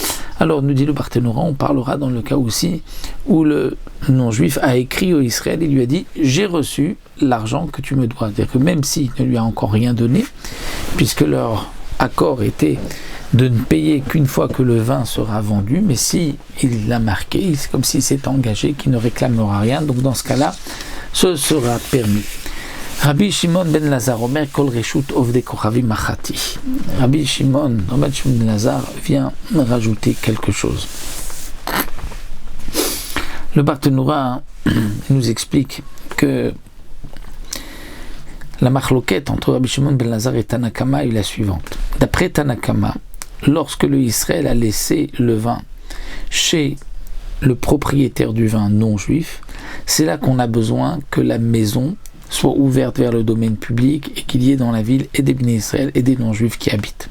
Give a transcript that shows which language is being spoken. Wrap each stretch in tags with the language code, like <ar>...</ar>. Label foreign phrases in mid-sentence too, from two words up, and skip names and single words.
<fr>Alors, nous dit le Barthénora, on parlera dans le cas aussi où le non-juif a écrit au Israël et lui a dit, j'ai reçu l'argent que tu me dois. C'est-à-dire que même s'il ne lui a encore rien donné, puisque leur accord était de ne payer qu'une fois que le vin sera vendu, mais si il l'a marqué, c'est comme s'il s'est engagé, qu'il ne réclamera rien, donc dans ce cas-là, ce sera permis.</fr> <he>רבי שמעון בן אלעזר אומר כל רשות עובדי כוכבים אחת.</he> <fr>Rabbi Shimon ben Lazar vient rajouter quelque chose. Le Barthénoura nous explique que la machloquette entre Rabbi Shimon ben Lazar et Tanakama est la suivante. D'après Tanakama, lorsque le Israël a laissé le vin chez le propriétaire du vin non juif, c'est là qu'on a besoin que la maison soit ouverte vers le domaine public et qu'il y ait dans la ville et des Bnei Israël et des non-juifs qui habitent.</fr>